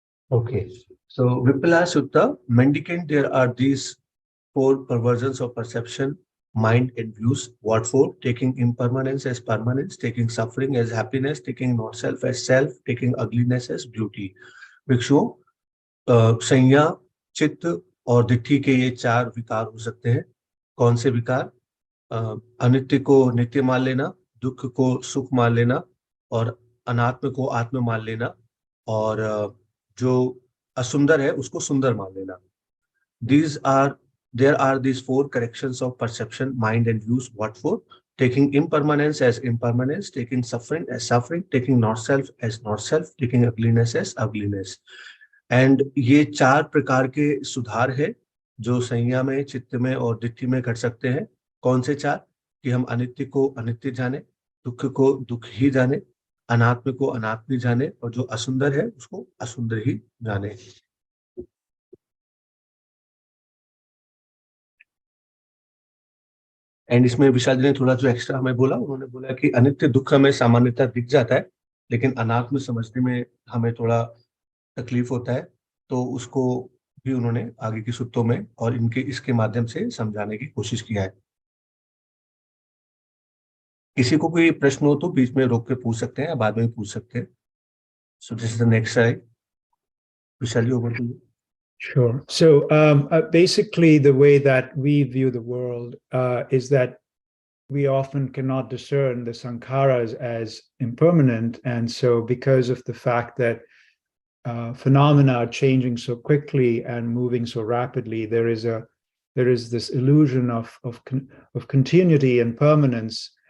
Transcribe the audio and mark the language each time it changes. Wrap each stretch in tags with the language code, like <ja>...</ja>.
<en>Okay. So Vipala Sutta mendicant, there are these four perversions of perception, mind and views. What for? Taking impermanence as permanence, taking suffering as happiness, taking not self as self, taking ugliness as beauty.</en> <hi>भिक्षुओं, संज्ञा, चित्त और दिट्ठी के ये चार विकार हो सकते हैं. कौन से विकार? अनित्य को नित्य मान लेना, दुख को सुख मान लेना और अनात्म को आत्म मान लेना और जो असुंदर है उसको सुंदर मान लेना.</hi> <en>These are There are these four corrections of perception, mind and views. What for? Taking impermanence as impermanence, taking suffering as suffering, taking not self as not self, taking ugliness as ugliness.</en> <hi>And ये चार प्रकार के सुधार है जो संज्ञा में, चित्त में और दिट्ठी में कर सकते हैं. कौन से चार? कि हम अनित्य को अनित्य जाने, दुख को दुख ही जाने, अनात्म को अनात्म ही जाने और जो असुंदर है उसको असुंदर ही जाने. एंड इसमें विशाल जी ने थोड़ा जो एक्स्ट्रा हमें बोला, उन्होंने बोला कि अनित्य दुख हमें सामान्यतः दिख जाता है, लेकिन अनात्म समझने में हमें थोड़ा तकलीफ होता है. तो उसको भी उन्होंने आगे की सूत्रों में और इनके इसके माध्यम से समझाने की कोशिश किया है. किसी को कोई प्रश्न हो तो बीच में रोक के पूछ सकते हैं या बाद में पूछ सकते हैं.</hi> <en>So this is the next slide. Vishal ji, over to you. Sure. So basically, the way that we view the world is that we often cannot discern the sankharas as impermanent. And so because of the fact that phenomena are changing so quickly and moving so rapidly, there is this illusion of continuity and permanence.</en>